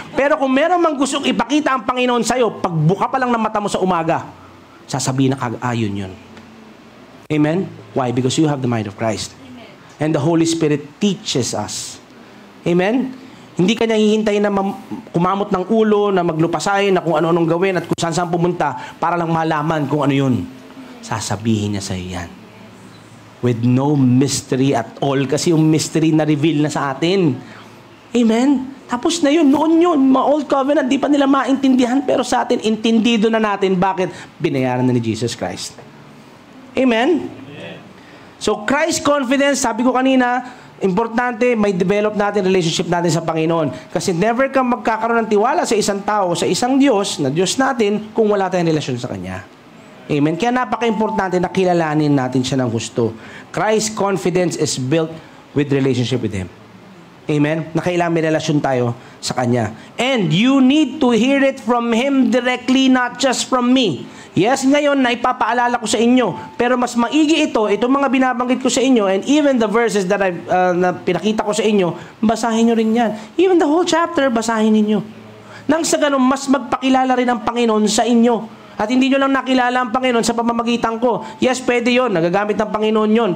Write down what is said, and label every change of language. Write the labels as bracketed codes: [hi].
[tl] Pero kung meron mang gustong ipakita ang Panginoon sa'yo, pagbuka pa lang ng mata mo sa umaga, sasabihin na yun. [en] Amen? Why? Because you have the mind of Christ. And the Holy Spirit teaches us. [tl] Amen? Hindi ka niya hihintayin na kumamot ng ulo, na maglupasay, na kung ano-anong gawin at kung saan pumunta para lang malaman kung ano yun. Sasabihin niya sa iyo yan. [en] With no mystery at all. [tl] Kasi yung mystery na reveal na sa atin. Amen? Tapos na yun, noon yun. Mga old covenant, di pa nila maintindihan. Pero sa atin, intindido na natin bakit binayaran na ni Jesus Christ. Amen? So, Christ confidence, sabi ko kanina, importante, may develop natin relationship natin sa Panginoon. Kasi never ka magkakaroon ng tiwala sa isang tao, sa isang Diyos, na Diyos natin, kung wala tayong relasyon sa Kanya. Amen? Kaya napaka-importante na kilalanin natin siya ng gusto. [en] Christ confidence is built with relationship with Him. Amen? [tl] Na kailangan may relasyon tayo sa Kanya. [en] And you need to hear it from Him directly, not just from me. [tl] Yes, ngayon na ipapaalala ko sa inyo. Pero mas maigi itong mga binabanggit ko sa inyo, [en] and even the verses that [tl] na pinakita ko sa inyo, basahin nyo rin yan. [en] Even the whole chapter, [tl] basahin ninyo. Nang sa ganun, mas magpakilala rin ang Panginoon sa inyo. At hindi nyo lang nakilala ang Panginoon sa pamamagitan ko. Yes, pwede yon, nagagamit ng Panginoon yon.